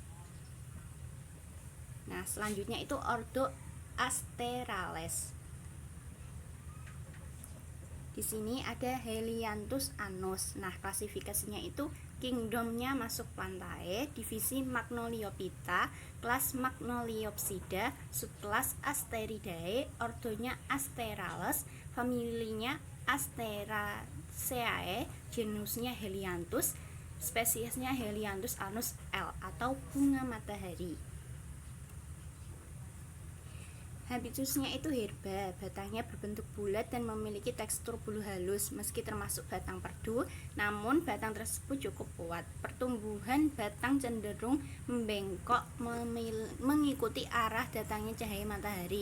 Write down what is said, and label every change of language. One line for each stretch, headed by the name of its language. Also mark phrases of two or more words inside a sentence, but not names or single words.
Indonesian: Nah, selanjutnya itu ordo Asterales. Di sini ada Helianthus annus. Nah, klasifikasinya itu kingdomnya masuk Plantae, divisi Magnoliophyta, kelas Magnoliopsida, subkelas Asteridae, ordonya Asterales, familinya Asteraceae, genusnya Helianthus, spesiesnya Helianthus annus L atau bunga matahari. Habitusnya itu herba, batangnya berbentuk bulat dan memiliki tekstur bulu halus meski termasuk batang perdu, namun batang tersebut cukup kuat. Pertumbuhan batang cenderung membengkok mengikuti arah datangnya cahaya matahari.